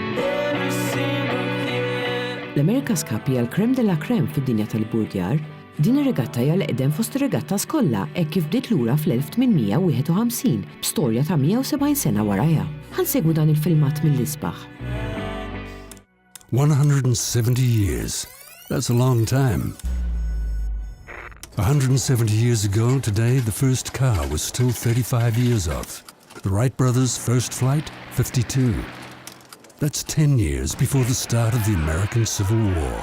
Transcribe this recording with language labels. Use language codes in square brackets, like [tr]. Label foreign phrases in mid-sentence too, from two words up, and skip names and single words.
[mt] L-America's Cup hija l- [fr] krem de la krem [mt] fid-dinja tal-burdjar. Din ir-regatta hija l-eqdem fost ir-regattas kollha hekk kif bdiet lura fl-1851 b'storja ta' 170 sena warajha. Ħansegwu dan il-filmat mill-isbaħ. [en] 170 years. That's a long time. 170 years ago today, the first car was still 35 years off. The Wright brothers' first flight, 52. That's 10 years before the start of the American Civil War.